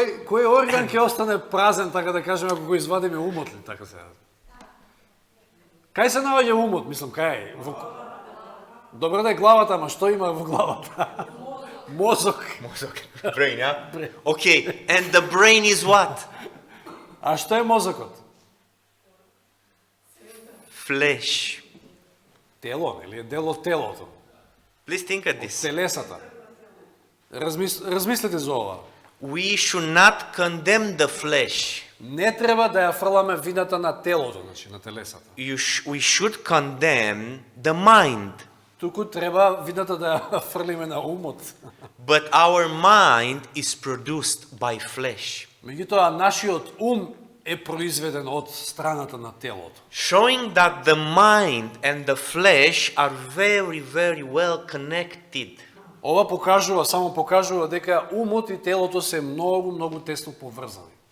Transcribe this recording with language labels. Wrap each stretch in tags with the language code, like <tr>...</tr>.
<mk>Кој орган ќе остане празен, така да кажеме, ако го извадиме умот ли, така се? Кај се наоѓа умот, мислам, кај? Добро да е главата, ама што има во главата? Мозок.</mk> <en>Brain, yeah? Okay, and the brain is what?</en> <mk>А што е мозокот?</mk> <en>Flesh.</en> <mk>Тело, нели? Е дел од телото.</mk> <en>Please think at this.</en> <mk>телесата. Размислете за ова.</mk> <en>We should not condemn the flesh.</en> <mk>Не треба да ја фрламе вината на телото, значи на телесата.</mk> <en>We should condemn the mind.</en> <mk>Туку треба вината да ја фрлиме на умот.</mk> <en>But our mind is produced by flesh,</en> <mk>Меѓутоа, нашиот ум е произведен од страната на телото.</mk> <en>showing that the mind and the flesh are very, very well connected.</en> <mk>Ова само покажува дека умот и телото се многу тесно поврзани.</mk>